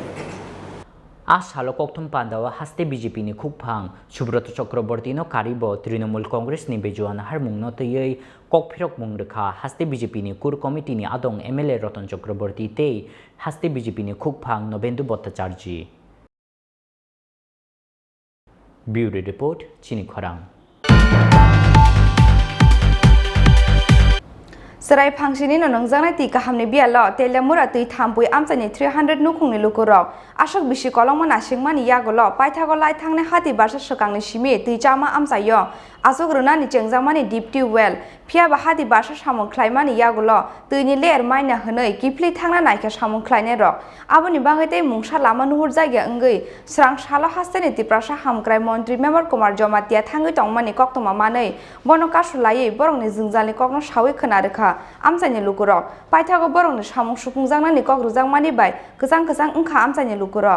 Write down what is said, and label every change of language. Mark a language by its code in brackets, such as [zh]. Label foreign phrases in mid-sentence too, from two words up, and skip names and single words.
[trp] আজ সালক অক্টম পান্দাওয়া হাস্তে বিজেপি ni খুকফাং সুব্রত চক্রবর্তী no কারিব তৃণমূল কংগ্রেস ni বেজুয়ান হারমুং no তৈই ককফিরক মুং রেখা হাস্তে বিজেপি ni কুর কমিটি ni আদং এমএলএ রতন চক্রবর্তী তেই হাস্তে বিজেপি ni খুকফাং নবেন্দু ভট্টাচার্য। [en] Bureau Report [trp] চিনি খরাং। Serai phangsini no nongjangnai ti kahamni bialo telemura tui thampui amchani 300 nukhungni lukurok ashok bisi kolongma nasingmani yagolo paithago lai thangne hati barsa sokangni simi tui chama amchayo asok runani chengjamani [en] deep tube well [trp] phiaba hati barsa samung khlaimani yagolo tuini layer maina hwnoi kifli thangna naikha samung khlaine rok aboni bangete mungsa lama nuhur jagya ongoi srang salo hastani tiprasa hamkrai montri member kumar jomatia thangoi tongmani koktoma manei bono kasulai borongni jingjalni kokno sawi khna rekha amchani lukurok paithago borongni samung supungjangni kokrujangmani bai kejang kejang ongkha amchani lukurok